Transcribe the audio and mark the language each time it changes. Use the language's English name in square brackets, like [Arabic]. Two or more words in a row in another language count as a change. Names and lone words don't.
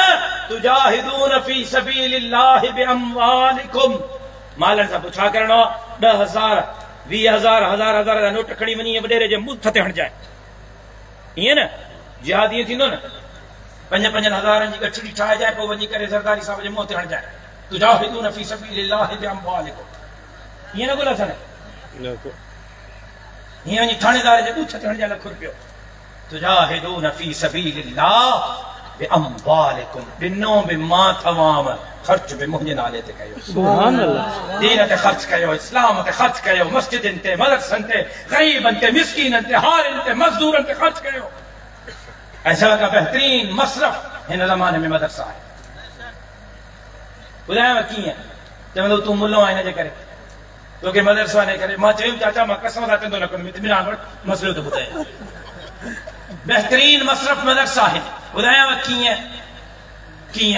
[Arabic] تجاهدون في سبيل الله بأموالكم. [Sindhi] मालनि सां पोइ छा करणो आहे? 10,000 20,000 1000 जा नोट खणी वञी वॾेरे जे मुंह ते हणजाए, ईअं न? जिहाद ईअं थींदो न, 5-5 हज़ारनि जी गठड़ी ठाहिजाए, पोइ वञी करे सरदारी साहब जे मुंह ते हणजाए। [Arabic] تجاهدون في سبيل الله بأموالكم. [Sindhi] ईअं न ॻोल्हा छा? हीअं वञी थाणेदार जे ॿूथ ते हणजाए ₹1 रुपयो। [Arabic] تجاهدون في سبيل الله بأموالكم. [Sindhi] ॾिनो बि मां तमाम, ख़र्च बि मुंहिंजे नाले ते कयो। [Arabic] سبحان الله. [Sindhi] दीन ते ख़र्च कयो, इस्लाम ते ख़र्च कयो, मस्जिदनि ते, मदरसनि ते, ग़रीबनि ते, मिस्कीननि ते, हारियुनि ते, मज़दूरनि ते ख़र्च कयो। ऐसा का बेहतरीन मसरफ हिन ज़माने में मदरसा आहे। ॿुधायांव कीअं? चवंदो तूं मुल्लो आहे हिन जे करे, तोखे मदरसो आहे करे। मां चयुमि चाचा मां कसम सां चवंदो न कंदुमि, इत्मीनान वटि मसइलो थो ॿुधायां। बेहतरीन मसरफ मदरसा आहे। ॿुधायांव कीअं?